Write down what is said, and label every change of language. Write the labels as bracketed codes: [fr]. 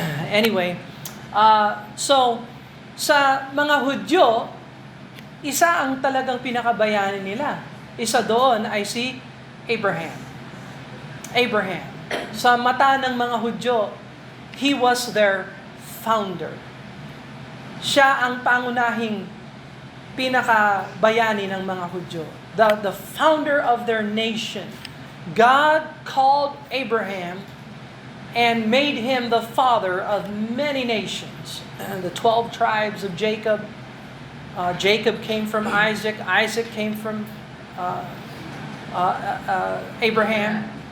[tl] Anyway, so, sa mga Hudyo, isa ang talagang pinakabayani nila. Isa doon ay si Abraham. Abraham. Sa mata ng mga Hudyo, [en] he was their founder. [tl] Siya ang pangunahing pinakabayani ng mga Hudyo. [en] The founder of their nation. God called Abraham and made him the father of many nations. And the 12 tribes of Jacob. Jacob came from Isaac. Isaac came from Abraham.